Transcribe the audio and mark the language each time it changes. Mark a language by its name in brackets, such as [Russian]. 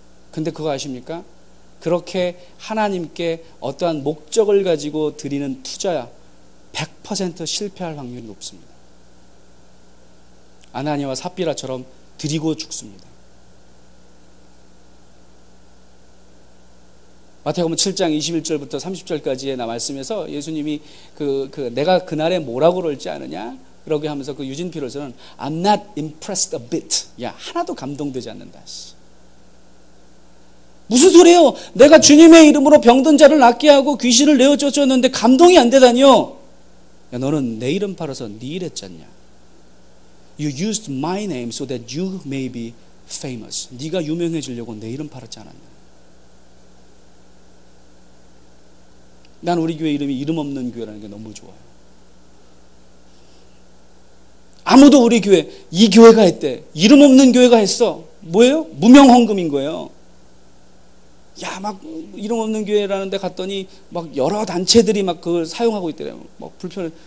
[Korean] 근데 그거 아십니까? 그렇게 하나님께 어떠한 목적을 가지고 드리는 투자야 100% 실패할 확률이 높습니다. 아나니아와 삽비라처럼 드리고 죽습니다. 마태복음 7장 21절부터 30절까지의 말씀에서 예수님이 내가 그날에 뭐라고 그럴지 아느냐? 그러게 하면서 그 유진피로서는 [English] I'm not impressed a bit. [Korean] 야, 하나도 감동되지 않는다. 무슨 소리예요? 내가 주님의 이름으로 병든 자를 낫게 하고 귀신을 내어 쫓았는데 감동이 안 되다니요? 야, 너는 내 이름 팔아서 네 일 했잖냐? [English] You used my name so that you may be famous. [Korean] 네가 유명해지려고 내 이름 팔았지 않았냐? 난 우리 교회 이름이 이름 없는 교회라는 게 너무 좋아요. 아무도 우리 교회, 이 교회가 했대. 이름 없는 교회가 했어. 뭐예요? 무명 헌금인 거예요. 야, 막 이름 없는 교회라는 데 갔더니 막 여러 단체들이 막 그걸 사용하고 있더래요. 막 불편해.